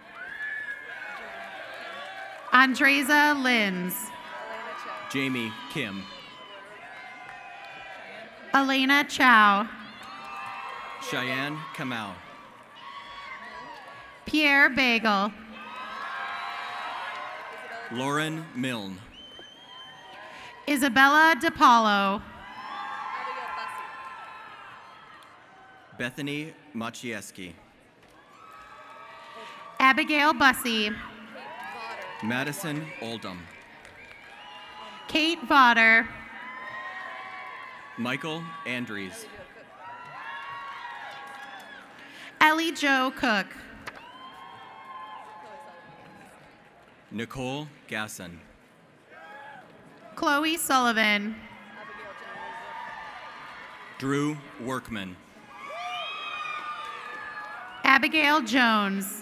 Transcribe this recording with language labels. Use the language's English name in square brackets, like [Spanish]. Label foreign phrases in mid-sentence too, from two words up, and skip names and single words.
[English] Andreza Linz. Jamie Kim. Elena Chow. Cheyenne Kamau. Pierre Bagel. Lauren Milne. Isabella DePaulo. Bethany Machieski. Abigail Bussey. Madison Oldham. Kate Vaughter. Michael Andrews. Ellie Jo Cook. Nicole Gasson. Chloe Sullivan. Drew Workman. Abigail Jones.